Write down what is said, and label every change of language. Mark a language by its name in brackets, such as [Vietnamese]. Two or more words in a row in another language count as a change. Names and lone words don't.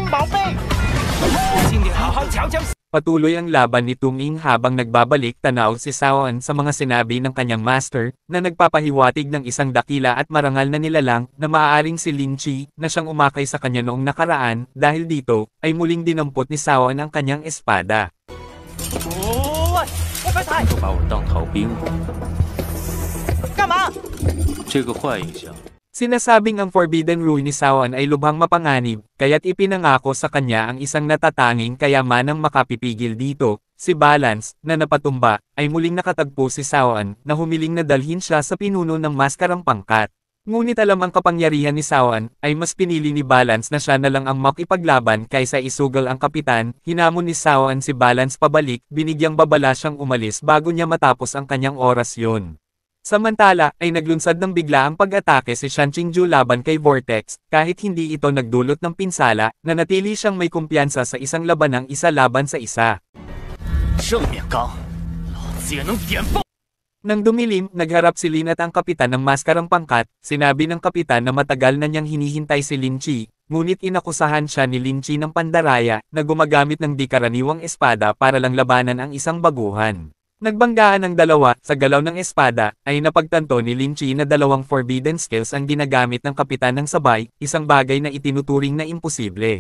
[Filipino] Patuloy ang laban ni Tung Ying habang nagbabalik tanaw si Sawan sa mga sinabi ng kanyang master, na nagpapahiwatig ng isang dakila at marangal na nilalang, na maaaring si Lin Chi, na siyang umakay sa kanya noong nakaraan. Dahil dito, ay muling dinampot ni Sawan ang kanyang espada. [Chinese] 都把我当逃兵，干嘛？这个坏印象。 [Filipino] Sinasabing ang Forbidden Rule ni Sawan ay lubhang mapanganib, kaya't ipinangako sa kanya ang isang natatanging kayamanang makapipigil dito. Si Balance, na napatumba, ay muling nakatagpo si Sawan, na humiling na dalhin siya sa pinuno ng maskarang pangkat. Ngunit alam ang kapangyarihan ni Sawan, ay mas pinili ni Balance na siya na lang ang makipaglaban kaysa isugal ang kapitan. Hinamon ni Sawan si Balance pabalik, binigyang babala siyang umalis bago niya matapos ang kanyang orasyon. Samantala, ay naglunsad ng bigla ang pag-atake si Shan Qingju laban kay Vortex, kahit hindi ito nagdulot ng pinsala, nanatili siyang may kumpiyansa sa isang labanang isa laban sa isa. [Chinese] 正面刚，老子也能点爆。 [Filipino] Nang dumilim, nagharap si Lin at ang kapitan ng maskarang pangkat. Sinabi ng kapitan na matagal na niyang hinihintay si Lin Chi, ngunit inakusahan siya ni Lin Chi ng pandaraya, na gumagamit ng di karaniwang espada para lang labanan ang isang baguhan. Nagbanggaan ang dalawa, sa galaw ng espada, ay napagtanto ni Lin Chi na dalawang [English] forbidden skills [Filipino] ang ginagamit ng kapitan ng sabay, isang bagay na itinuturing na imposible.